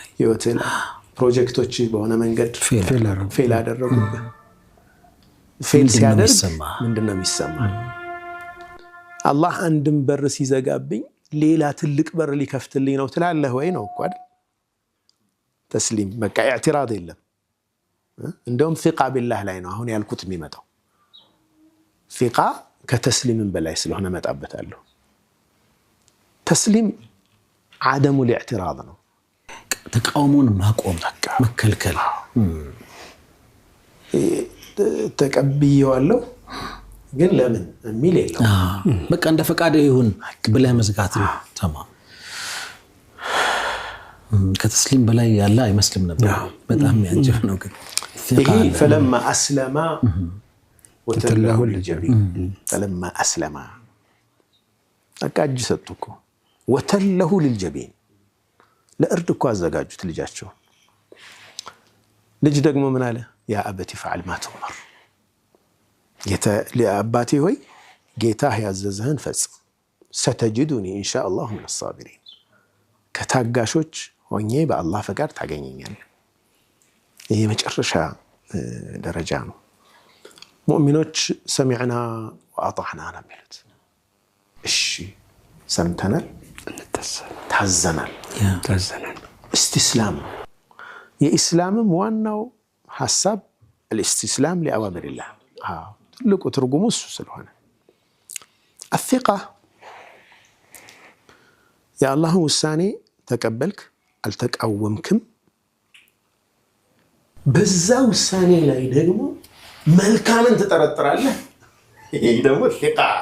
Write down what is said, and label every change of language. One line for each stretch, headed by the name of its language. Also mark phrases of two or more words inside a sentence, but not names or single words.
Amharic: ፕሮጀክቶች በሆነ መንገድ ፌል አደረጉብህ ፌል ሲያደርግ ምንድነው የሚሰማ አላህ አንድም በር ሲዘጋብኝ ሌላ ትልቅ በር ሊከፍትልኝ ነው ትላለህ ወይ ነው እኮ አይደል ተስሊም በቃ ኢዕትራድ የለም እንደውም
Arabic: ثقة بالله
Amharic: ላይ ነው አሁን ያልኩት የሚመጣው ፊቃ ከተስሊምን በላይ ስለሆነ መጣበታለሁ ተስሊም
Arabic: عدم الاعتراض
Amharic: ነው ተቃውሞን ማቆም መከልከል ተቀብየዋለሁ ግን ለምን የሚል የለው በቃ እንደ ፈቃድ ይሁን ብለህ መዝጋት ነው ተማም ከተስሊም በላይ ያለ አይመስልም ነበር በጣም ያንጀብ ነው ግን
Arabic: ይሄ فلما اسلم وتله للجبين فلما اسلم
Amharic: አቃጅ ሰጥኩ
Arabic: وتله للجبين
Amharic: ለእርድ እኮ አዘጋጁት ልጃቸው ልጅ ደግሞ ምን አለ
Arabic: يا أبت فعل ما تؤمر
Amharic: አባቴ ሆይ ጌታህ ያዘዘህን ፈጽም
Arabic: ستجدني ان شاء الله من الصابرين
Amharic: ከታጋሾች ሆኜ በአላህ ፈቃድ ታገኘኛለህ ይሄ መጨረሻ ደረጃ ነው ሙእሚኖች
Arabic: سمعنا وأطعنا
Amharic: ነው የሚሉት እሺ ሰምተናል ታዘናል استسلام የኢስላምም ዋናው ሐሳብ
Arabic: الاستسلام لأوامر الله
Amharic: ትልቁ ትርጉሙ እሱ ስለሆነ الثقة የአላህ ውሳኔ ተቀበልክ አልተቃወምክም በዛ ውሳኔ ላይ ደግሞ መልካምን ተጠረጥራለህ ይሄ ደግሞ الثقة